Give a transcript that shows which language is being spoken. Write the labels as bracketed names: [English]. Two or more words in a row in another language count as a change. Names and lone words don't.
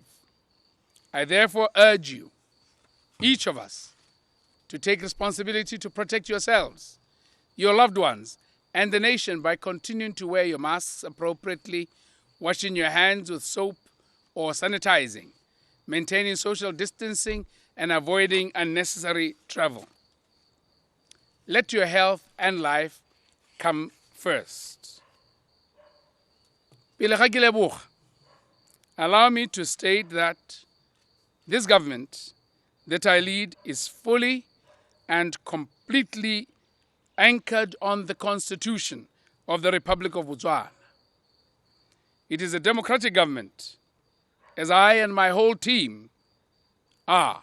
[English] I therefore urge you, each of us, to take responsibility to protect yourselves, your loved ones, and the nation by continuing to wear your masks appropriately, washing your hands with soap or sanitizing, maintaining social distancing, and avoiding unnecessary travel. Let your health and life come first. [Tswana] Pele ga ke leboga, [English] allow me to state that this government that I lead is fully and completely anchored on the Constitution of the Republic of Botswana. It is a democratic government, as I and my whole team are.